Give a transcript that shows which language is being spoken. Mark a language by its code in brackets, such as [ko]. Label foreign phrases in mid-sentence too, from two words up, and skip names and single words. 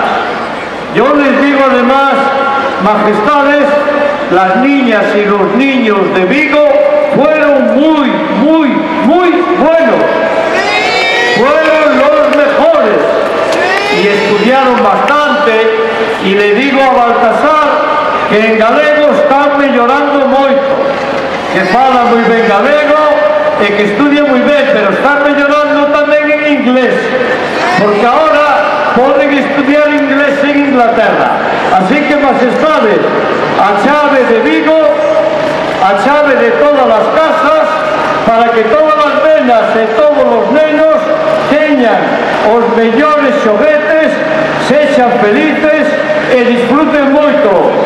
[es] Yo les digo además, majestades, las niñas y los niños de Vigo fueron muy buenos. Fueron los mejores y estudiaron bastante. Y le digo a Baltasar que [gl] en galego están mellorando moito, que fala moi ben galego e que estudia moi ben, pero están mellorando tamén en inglés, porque ahora poden estudiar inglés en Inglaterra. Así que, majestades, a chave de Vigo, a chave de [es] todas las casas, [gl] para que todas as nenas e todos os nenos teñan os mellores xoguetes, sexan felices e disfruten moito.